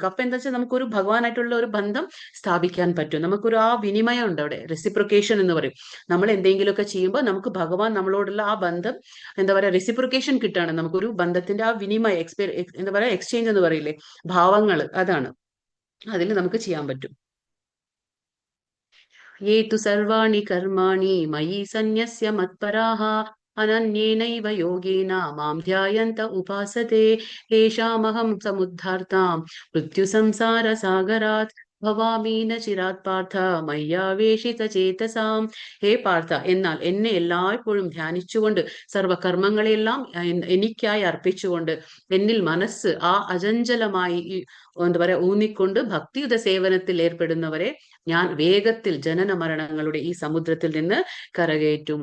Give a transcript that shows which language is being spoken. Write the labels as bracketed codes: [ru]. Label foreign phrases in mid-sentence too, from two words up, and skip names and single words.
[ml] അപ്പൊ എന്താ വെച്ചാൽ നമുക്കൊരു ഭഗവാനായിട്ടുള്ള ഒരു ബന്ധം സ്ഥാപിക്കാൻ പറ്റും. നമുക്കൊരു ആ വിനിമയം ഉണ്ട് അവിടെ, റെസിപ്രിക്കേഷൻ എന്ന് പറയും. നമ്മൾ എന്തെങ്കിലുമൊക്കെ ചെയ്യുമ്പോൾ നമുക്ക് ഭഗവാൻ നമ്മളോടുള്ള ആ ബന്ധം, എന്താ പറയാ, റെസിപ്രിക്കേഷൻ കിട്ടാണ്. നമുക്കൊരു ബന്ധത്തിന്റെ ആ വിനിമയം, എന്താ പറയാ, എക്സ്ചേഞ്ച് എന്ന് പറയില്ലേ, ഭാവങ്ങൾ, അതാണ് അതിൽ നമുക്ക് ചെയ്യാൻ പറ്റും. [sa] ये तु सर्वाणि कर्माणि मयि सन्न्यस्य मत्पराः अनन्येनैव योगेन मां ध्यायन्त उपासते तेषामहं समुद्धार्तां मृत्युसंसारसागरात् भवामि नचिरात् पार्थ मय्यावेशितचेतसाम्. [ml] ഹേ പാർത്ഥ, എന്നാൽ എന്നെ എല്ലായ്പ്പോഴും ധ്യാനിച്ചുകൊണ്ട് സർവകർമ്മങ്ങളെല്ലാം എനിക്കായി അർപ്പിച്ചുകൊണ്ട് എന്നിൽ മനസ്സ് അചഞ്ചലമായി എന്താ പറയാ ഊന്നിക്കൊണ്ട് ഭക്തിയുത സേവനത്തിൽ ഏർപ്പെടുന്നവരെ ഞാൻ വേഗത്തിൽ ജനന മരണങ്ങളുടെ ഈ സമുദ്രത്തിൽ നിന്ന് കരകയറ്റും.